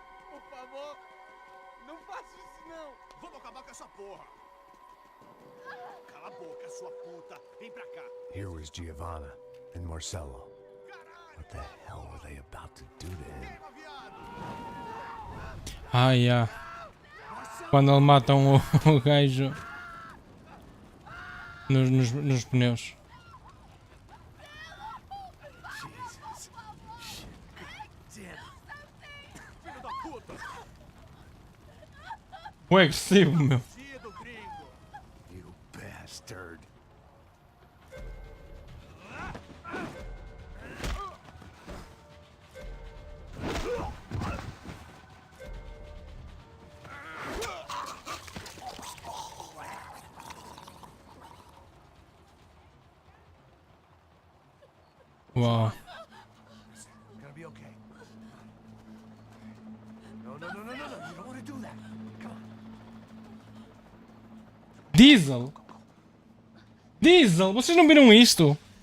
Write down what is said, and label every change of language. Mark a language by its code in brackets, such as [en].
[pt] Por favor, não faça isso não. Vamos acabar com essa porra. Cala a boca, sua puta. Vem pra cá. [en] Here was Giovanna and Marcelo. What the hell were they about to do to him? [pt] Ah, yeah. Quando ele mata o gajo nos pneus. Jesus. [en] Shit. Damn. [pt] Filho da puta. O agressivo, meu. Cedo, gringo. [en] You bastard. Uau. It's gonna be okay. No, no, no, no, no, no. You don't want to do that. Come on. Diesel? [pt] Diesel, vocês não viram isto?